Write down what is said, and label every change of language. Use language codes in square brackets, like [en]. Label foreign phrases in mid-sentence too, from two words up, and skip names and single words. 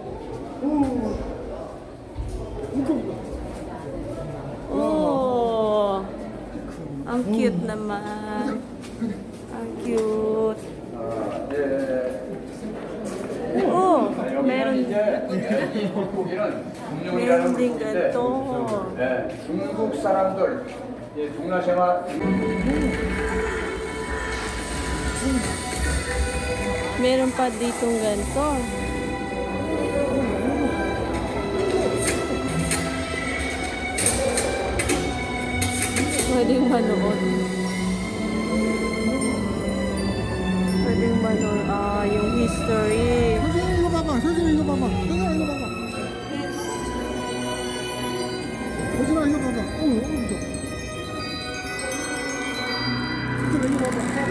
[tl] Oh. Ang cute naman. Ang cute. Oh, meron din ganito. [ko] 중국 사람들 동남아시아 [tl] Meron pa ditong ganito. Pwedeng manood. Pwedeng manood. Yung history. [ko] 혜준아 이거 봐봐. 혜준아 이거 봐봐. 혜준아 이거 봐봐. 혜준아 이거 봐봐. 오른쪽. 혜준아 이거 봐봐.